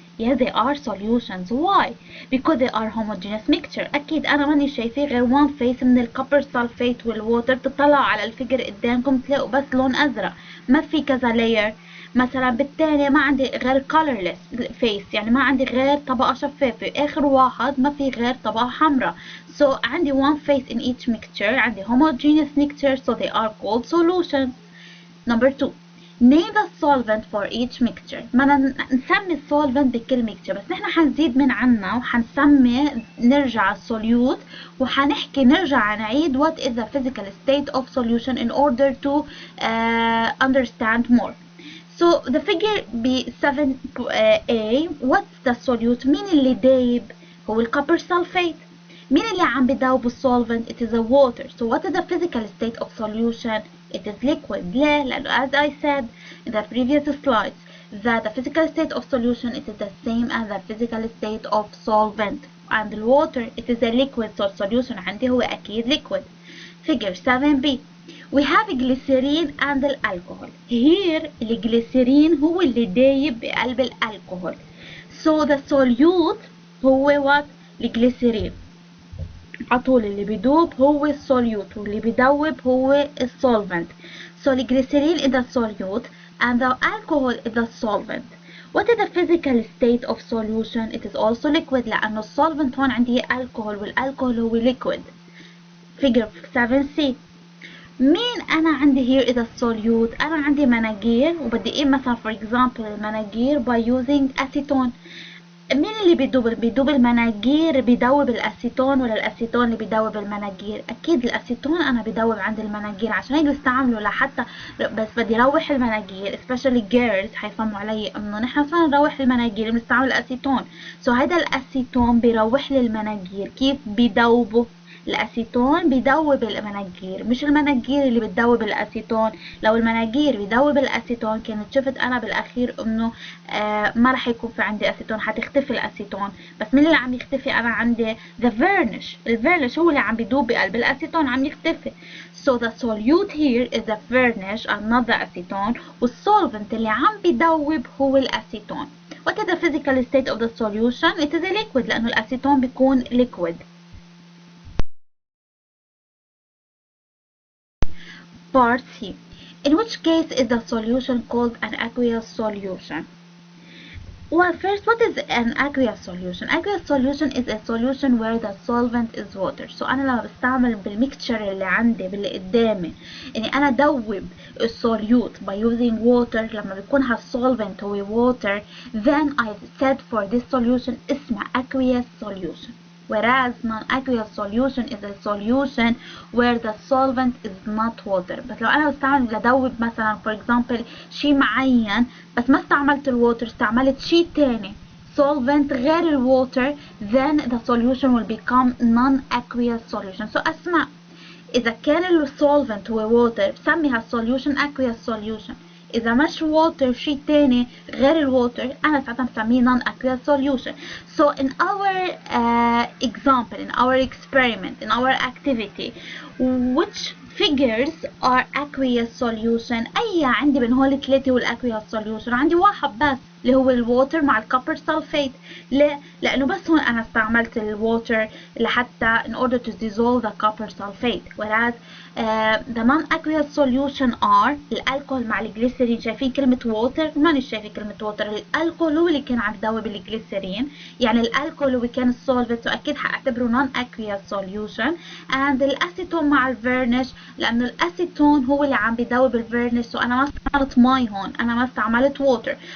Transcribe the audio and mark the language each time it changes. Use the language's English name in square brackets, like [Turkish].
[English] Yes, they are solutions. Why? Because they are homogeneous mixture. [Arabic] أكيد أنا ماني شايفة غير one face من الكوبر سلفيت والووتر. تطلعوا على الفيجر قدامكم تلاقوا بس لون أزرق، ما في كذا layer. مثلا بالتاني ما عندي غير colorless face، يعني ما عندي غير طبقة شفافة. آخر واحد ما في غير طبقة حمراء. [English] So عندي one face in each mixture. عندي homogeneous mixture, so they are called solutions. Number 2. Name the solvent for each mixture. [Arabic] ما نسمي solvent بكل mixture، بس نحن حنزيد من عنا وحنسمي نرجع solute وحنحكي نرجع نعيد [English] what is the physical state of solution in order to understand more. So the figure B7A. What's the solute? [Arabic] مين اللي دايب؟ هو الكوبر سلفيت. مين اللي عم بداوب الsolvent؟ [English] It is a water. So what is the physical state of solution? It is liquid. [Arabic] ليه؟ لأنه [English] as I said in the previous slides that the physical state of solution it is the same as the physical state of solvent. And the water it is a liquid, so solution [Arabic] عندي هو أكيد [English] liquid. Figure 7b. We have glycerine and alcohol. [Arabic] Here الجليسرين هو اللي دايب بقلب الالكحول. [English] So the solute هو what؟ الجليسرين. [Arabic] عطول اللي بيدوب هو السوليوت واللي بيدوب هو السولفنت. [English] So الجليسرين is the solute and the alcohol is the solvent. What is the physical state of solution? It is also liquid [Arabic] لأنه السولفنت هون عندي alcohol والالكحول هو [English] liquid. Figure 7c. [Arabic] مين أنا عندي [English] here is a solute؟ [Arabic] أنا عندي مناجير وبدي إيه مثلا [English] for example [Arabic] المناجير [English] by using acetone. [Arabic] مين اللي بيدوب المناجير؟ بيدوب الأسيتون ولا الأسيتون اللي بيدوب المناجير؟ أكيد الأسيتون أنا بدوب عند المناجير، عشان هيك بستعمله لحتى بس بدي روح المناجير [English] especially girls [Arabic] حيفهموا علي إنه نحن فينا نروح المناجير بنستعمل الأسيتون. So هيدا الأسيتون بيروح للمناجير. كيف بيدوبه؟ الأسيتون بيدوب المناجير، مش المناجير اللي بتدوب الأسيتون. لو المناجير بيدوب الأسيتون كانت شفت أنا بالأخير إنه ما رح يكون في عندي أسيتون، حتختفي الأسيتون. بس مين اللي عم يختفي؟ أنا عندي the varnish. الفارنش هو اللي عم بيدوب بقلب الأسيتون عم يختفي. [English] So the solute here is the varnish and not the acetone. [Arabic] والsolvent اللي عم بيدوب هو الأسيتون. [English] What is the physical state of the solution? It is a liquid [Arabic] لأنه الأسيتون بيكون [English] liquid. Part C. In which case is the solution called an aqueous solution? Well, first, what is an aqueous solution? Aqueous solution is a solution where the solvent is water. [Arabic] So أنا لما بستعمل بالميكتشر اللي عندي باللي قدامي إني أنا دوب السوليوت [English] by using water [Arabic] لما بيكون هالsolvent هو water, [English] then I said for this solution [Arabic] اسمه aqueous solution. [English] Whereas non-aqueous solution is a solution where the solvent is not water. [Arabic] بس لو أنا بستعمل لدوب مثلا for example شي معين بس ما استعملت الووتر، استعملت شي تاني solvent غير الووتر, [English] then the solution will become non-aqueous solution. [Arabic] So أسمع إذا كان الsolvent هو water بسمي هالsolution aqueous solution. إذا مش water شي تاني غير الووتر أنا ساعتها بسميه non-aqueous solution. [English] So in our example, in our experiment, in our activity, which figures are aqueous solution? [Arabic] أي عندي من هول الثلاثة هو [English] aqueous solution؟ [Arabic] عندي واحد بس اللي هو الووتر مع الكوبر سلفيت. ليه؟ لأنه بس هون أنا استعملت الووتر لحتى [English] in order to dissolve the copper sulfate. whereas the non-aqueous solution are [Arabic] الألكول مع الجليسرين. شايفين كلمة water؟ ماني شايفين كلمة water. الألكول هو اللي كان عم يذوب الجليسرين، يعني الألكول هو كان السولفنت، وأكيد حأعتبره non-aqueous solution. and الأسيتون مع الفيرنش، لأنه الأسيتون هو اللي عم بيذوب الفيرنش، وأنا ما استعملت مي هون، أنا ما استعملت water.